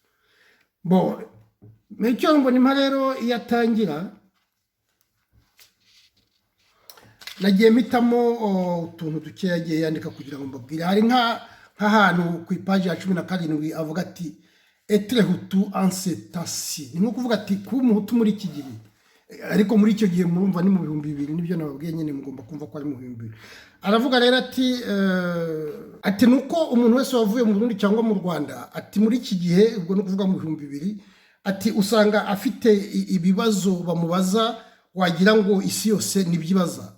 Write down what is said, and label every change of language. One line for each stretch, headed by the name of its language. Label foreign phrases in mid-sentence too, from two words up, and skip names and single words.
Kinyarwanda: Melchior Mbonimpa rero iyo atangira, nagiye mpitamo utuntu duke yagiye yandika kugira ngo mbabwire. Hari nk'ahantu ku ipaji ya 17 avuga ati
French: etre hutu en ce temps-ci.
Kinyarwanda: Ni nko kuvuga ati kuba umuhutu muri iki gihe, ariko muri icyo gihe murumva ni mu 2000. Nibyo nababwiye nyine, mugomba kumva ko ari mu 2000. Aravuga rero ati nuko umuntu wese wavuye mu Burundi cyangwa mu Rwanda, ati muri iki gihe, ubwo no kuvuga mu 2000, ati usanga afite ibibazo bamubaza wagira ngo isi yose nibyibaza.